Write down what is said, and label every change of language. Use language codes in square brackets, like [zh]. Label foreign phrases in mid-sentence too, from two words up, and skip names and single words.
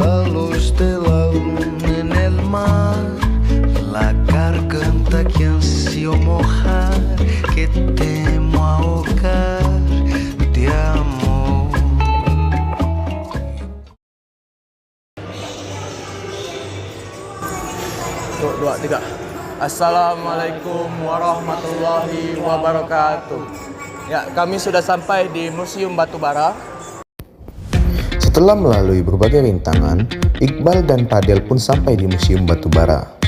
[es] luz de la luna en el mar, la garganta que ansio mojar, que temo ahogar de amor. [id] Dua, tiga. [ar] السلام عليكم ورحمة الله وبركاته. [id] Ya, kami sudah sampai di Museum Batubara. Setelah melalui berbagai rintangan, Iqbal dan Fadel pun sampai di Museum Batubara.